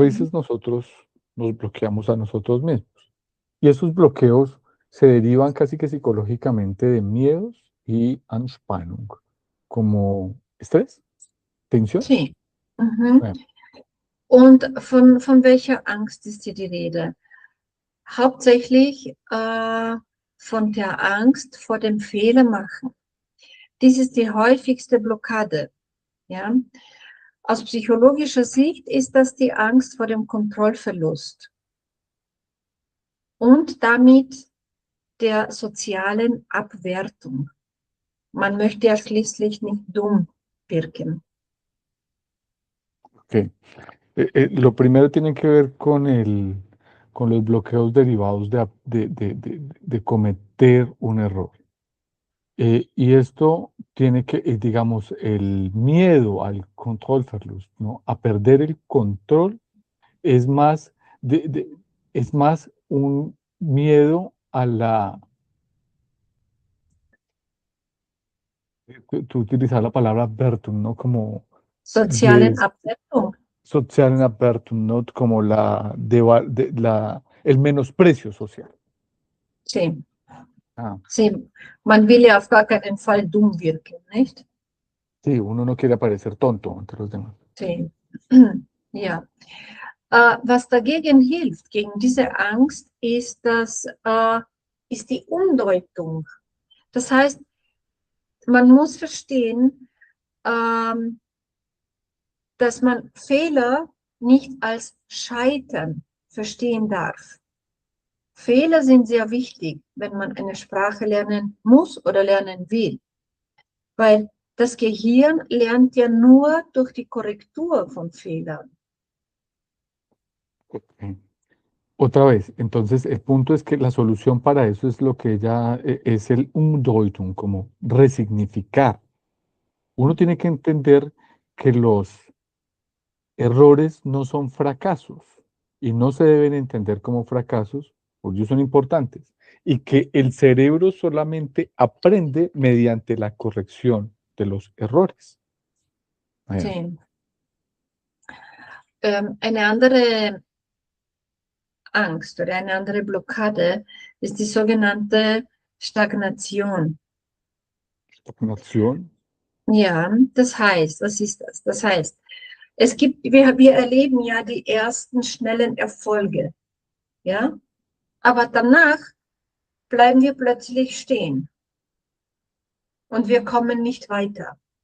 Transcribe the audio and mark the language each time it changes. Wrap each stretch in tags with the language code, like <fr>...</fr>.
<es>veces nosotros nos bloqueamos a nosotros mismos. Y esos bloqueos se derivan casi que psicológicamente de miedos y Anspannung, como estrés, tensión. Sí. Mhm. Eh,</es> <de>Und von welcher Angst ist hier die Rede? Hauptsächlich von der Angst vor dem Fehlermachen. Dies ist die häufigste Blockade. Ja? Aus psychologischer Sicht ist das die Angst vor dem Kontrollverlust und damit der sozialen Abwertung. Man möchte ja schließlich nicht dumm wirken. ok.</de> <es>Lo primero tiene que ver con los bloqueos derivados de cometer un error. Y esto tiene que, digamos, el miedo al Kontrollverlust, ¿no? A perder el control es más, es más un miedo a la, tú utilizas la palabra Bertum, ¿no? Como</es> <de>Sozialen Abwertung. sozialen Abwertung, ¿no?</de> <es>Como el menosprecio social. Sí, Ah, sí.</es> <de>Man will ja auf gar keinen Fall dumm wirken, nicht?</de> <es>sí, uno no quiere parecer tonto ante los demás. Sí. Ja.</es> <de>Was dagegen hilft, gegen diese Angst, ist die Umdeutung. Das heißt, man muss verstehen, dass man Fehler nicht als Scheitern verstehen darf. Fehler sind sehr wichtig, wenn man eine Sprache lernen muss oder lernen will, weil das Gehirn lernt ja nur durch die Korrektur von Fehlern. Ok.</de> <es>Otra vez, entonces el punto es que la solución para eso es lo que ella es el Umdeutung, como resignificar. Uno tiene que entender que los errores no son fracasos y no se deben entender como fracasos porque ellos son importantes y que el cerebro solamente aprende mediante la corrección de los errores.</es> <de>Ja.</de> <es>Sí.</es> <de>Eine andere Angst oder eine andere Blockade ist die sogenannte Stagnation.</de> <es>Stagnación.</es> <de>Ja, das heißt, was ist das? Das heißt, wir erleben ja die ersten schnellen Erfolge, ja, aber danach bleiben wir plötzlich stehen und wir kommen nicht weiter.</de>